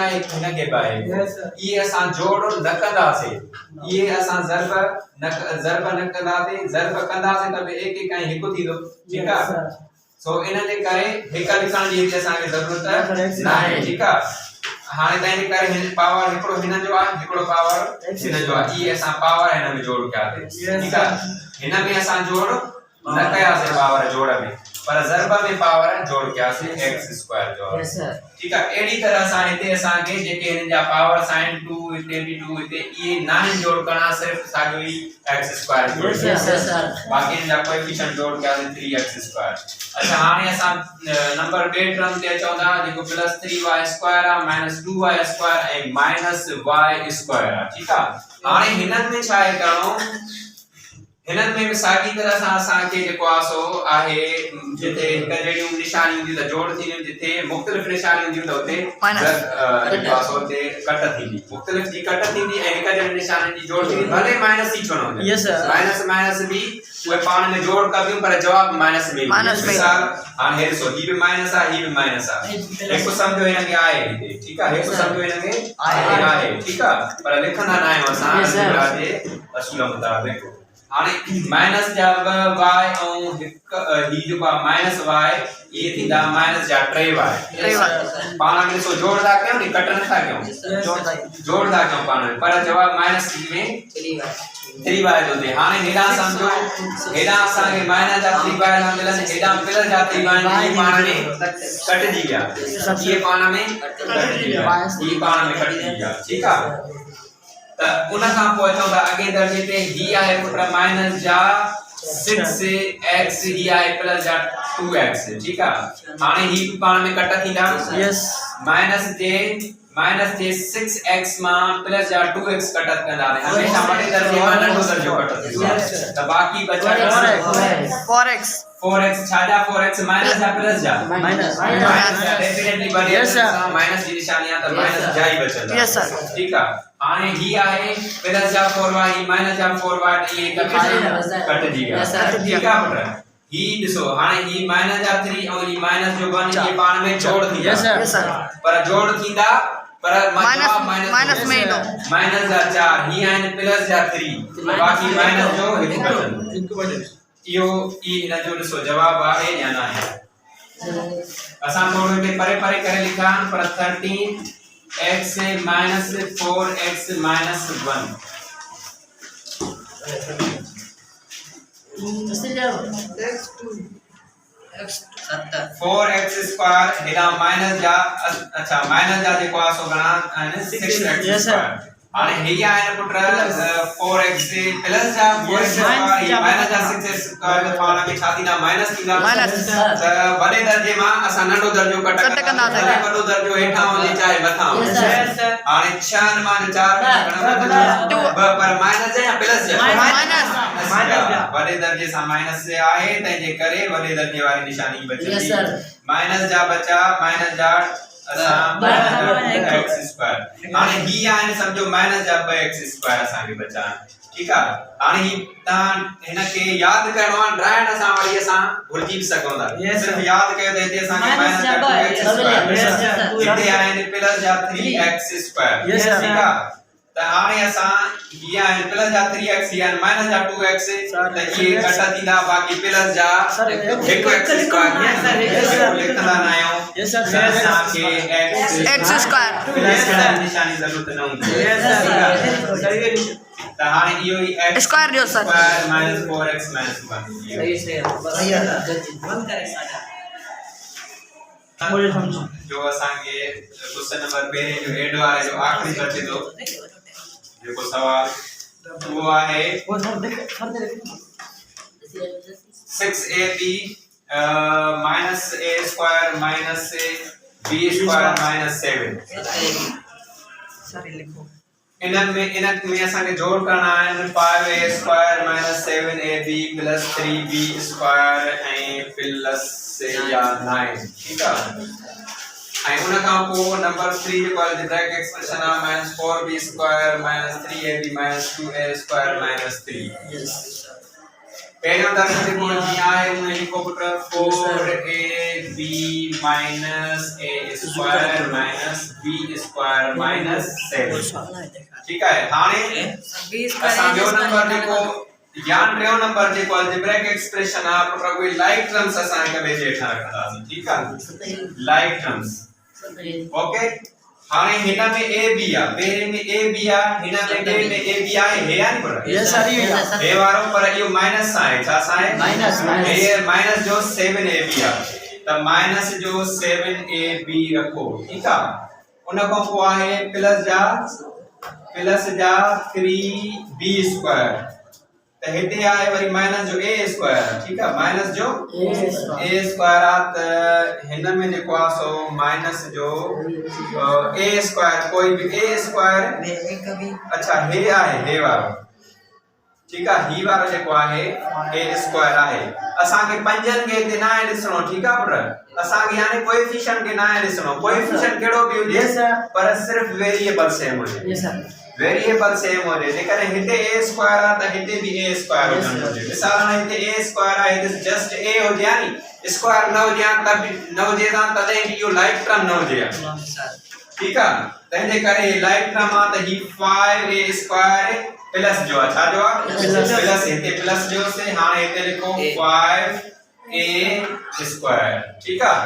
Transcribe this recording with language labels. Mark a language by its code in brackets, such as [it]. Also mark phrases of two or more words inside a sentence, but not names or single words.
[sd] आहे हिन खे बि आहे इहे असां जोड़ न कंदासीं इहे असां ज़रब न कंदासीं त बि एक ऐं हिकु थींदो ठीक आहे सो इन जे करे हिकु लिखण जी हिते असांखे ज़रूरत न आहे ठीक आहे हाणे तंहिंजे करे हिन पावर हिकिड़ो हिन जो आहे हिकिड़ो पावर हिन जो आहे इहे असां पावर हिन में जोड़ कयासीं ठीक आहे हिन में असां जोड़ न कयासीं पावर जोड़ में पर ज़रब में पावर जोड़ कयासीं x² जो [en] Yes, sir. [sd] ठीक आहे अहिड़ी तरह सां हिते असांखे जेके हिन जा पावर्स आहिनि 2 हिते बि 2 हिते इहे नाहिनि जोड़ करणा सिर्फ़ साॻियो ई x² जोड़ [en] Yes, sir. [sd] बाक़ी हिन जा कोएफिशिएंट जोड़ कयासीं 3x²। अच्छा हाणे असां नंबर 2 टर्म ते अचूं था जेको +3y² आहे -2y² ऐं -y² आहे ठीक आहे हाणे हिननि में छा आहे करणो हिननि में साॻी तरह सां असांखे जेको आहे सो आहे जिथे हिक जहिड़ियूं निशानियूं हूंदियूं त जोड़ थींदियूं जिथे मुख़्तलिफ़ निशानियूं हूंदियूं त उते जेको आहे सो उते कट थींदी मुख़्तलिफ़ जी कट थींदी ऐं हिक जहिड़ी निशानियुनि जी जोड़ थींदी भले माइनस ई छो न हुजे [en] Yes, sir. [sd] माइनस माइनस बि उहे पाण में जोड़ कंदियूं पर जवाब माइनस में माइनस में। मिसाल हाणे हे ॾिसो ही बि माइनस आहे ही बि माइनस आहे हिकु सम्झो हिनखे आहे हिते ठीकु आहे हिकु सम्झो हिनखे आहे ठीकु आहे पर लिखंदा न आहियूं असां [en] Yes, sir. [sd] अलजेब्रा जे असूल मुताबिक़ हाणे माइनस जा ॿ y ऐं हिकु ही जेको आहे माइनस y इहे थींदा माइनस जा 3y पाण में ॾिसो जोड़ था कयूं नी कट नथा कयूं जोड़ था कयूं पाण में पर जवाब माइनस में 3y जो थिए हाणे हेॾां सम्झो हेॾां असांखे माइनस जा 3y था मिलनि हेॾां प्लस जा 3y आहिनि पाण में कटिजी विया इहे पाण में कटिजी विया इहे पाण में कटिजी विया ठीकु आहे त उन खां पोइ अचूं था अॻे दर्जे ते ही आहे पुट माइनस जा 6x ही आहे प्लस जा 2x ठीकु आहे हाणे ही बि पाण में कट थींदा [en] Yes. [sd] माइनस जे 6x मां प्लस जा 2x कट कंदा हमेशा वॾे दर्जे मां नंढो दर्जो कट थींदो आहे त बाक़ी बचा 4x 4x छा जा 4x माइनस जा प्लस जा [en] Minus. [sd] माइनस जा डेफिनेटली बड़ी [en] Yes, sir. [sd] माइनस जी निशानी आहे त माइनस जा ई बचंदा [en] Yes, sir. [sd] ठीक आहे हाणे ही आहे प्लस जा 4y ही माइनस जा 4y ये कट जी गया [en] Yes, sir. [sd] ठीक आहे पुट ही ॾिसो हाणे ही माइनस जा 3 ऐं ही माइनस जो 1 ये पाण में जोड़ थींदा [en] Yes, sir. Yes, sir. [sd] पर जोड़ थींदा पर माइनस में ईंदो माइनस जा 4 ही आहिनि प्लस जा 3 बाक़ी माइनस जो हिकु बचंदो इहो ई हिन जो ॾिसो जवाब आहे या न आहे असां थोरो हिते परे परे करे लिखा पर [en] 13x minus 4x minus 1 [sd] 4x square हेडा माइनस जा अच्छा माइनस जा जेको आहे सो घणा आहिनि 6x square हाणे ही आहे पुट 4x प्लस जा 4x square माइनस जा 6x square पाण में छा थींदा माइनस थींदा माइनस त वॾे दर्जे मां असां नंढो दर्जो कट कट कंदासीं। चाहे वॾो दर्जो हेठां हुजे चाहे मथां हुजे हाणे 6 मां 4 पर माइनस जा या प्लस जा माइनस वॾे दर्जे सां माइनस से आहे तंहिंजे करे वॾे दर्जे वारी निशानी बचंदी [en] Yes, sir. [sd] माइनस जा बचा माइनस जा असां x स्क्वायर हाणे ही आहिनि सम्झो माइनस जा 2x स्क्वायर असांखे बचा ठीकु आहे हाणे ही तव्हां हिनखे यादि करणो आहे ड्राइण सां वरी असां भुलिजी बि सघूं था सिर्फ़ु यादि कयो त हिते असांखे माइनस जा 2x स्क्वायर हिते आहिनि प्लस जा 3x स्क्वायर [en] Yes, sir. [sd] ठीकु आहे त हाणे असां हीअ आहिनि प्लस जा 3x हीअ आहिनि माइनस जा 2x त इहे कट थींदा बाक़ी प्लस जा हिकु x स्क्वायर लिखंदा न आहियूं [en] Yes, sir. [sd] असांखे x स्क्वायर प्लस जी निशानी ज़रूरत न हूंदी त हाणे इहो ई x स्क्वायर ॾियो सर स्क्वायर माइनस 4x माइनस 1 जो असांखे क्वेश्चन नंबर पहिरें जो हेड वारे जो आखिरी बचे थो जेको सवाल वो आहे [en] 6ab minus a square minus b square minus 7 [sd] इनमें असांखे जोड़ करना है [en] 5a square minus 7ab plus 3b square [sd] ऐं plus से या 9 [hi] ठीक है [sd] ऐं उन खां पोइ नंबर 3 जेको आहे [en] algebraic expression [sd] आहे [en] minus 4b square minus 3ab minus 2a square minus 3 [sd] पहिरियों दर्जो जेको जीअं आहे उन लिखो पुट [en] 4ab minus a square minus b square minus 7 [hi] ठीक है [sd] हाणे असां ॿियो नंबर जेको या टियों नंबर जेको [en] algebraic expression [sd] आहे पुट कोई [en] like terms [sd] असां हिक ॿिए जे हेठां रखंदासीं ठीक आहे [en] like terms okay [sd] हाणे हिन में a b आहे पहिरें में a b आहे हिन में ॿिए में a b आहे हे आहे पर [en] Yes, sir. [sd] हे वारो पर इहो माइनस आहे छा आहे [en] Minus, minus. [sd] हे माइनस जो 7ab आहे त माइनस जो 7ab रखो ठीक आहे उन खां पोइ आहे प्लस जा 3b स्क्वायर त हिते आहे वरी माइनस जो a स्क्वायर ठीक आहे माइनस जो a स्क्वायर आहे त हिन में जेको आहे सो माइनस जो a स्क्वायर कोई भी a स्क्वायर अच्छा हे आहे हे वारो [hi] ठीक है [sd] ही वारो जेको आहे a स्क्वायर आहे असा के पंजन के ते ना ॾिसणो [hi] ठीक है [sd] पर असा के यानी कोएफिशिएंट के ना ॾिसणो कोएफिशिएंट केड़ो भी हुजे पर सिर्फ [en] variable same [sd] हुजे [en] yes sir variable same [sd] हुजे जेकर हिते a स्क्वायर आ त हिते भी a स्क्वायर हुजे मिसाल में हिते a स्क्वायर आहे हिते जस्ट a हुजे यानी स्क्वायर न हुजे त न हुजे त इहो [en] like term [sd] न हुजे [hi] ठीक है [sd] तंहिंजे करे [en] like term [sd] आ त ही 5a स्क्वायर प्लस जो अच्छा जो प्लस हिते प्लस जो से हाने हिते लिखो 5a स्क्वायर [hi] ठीक है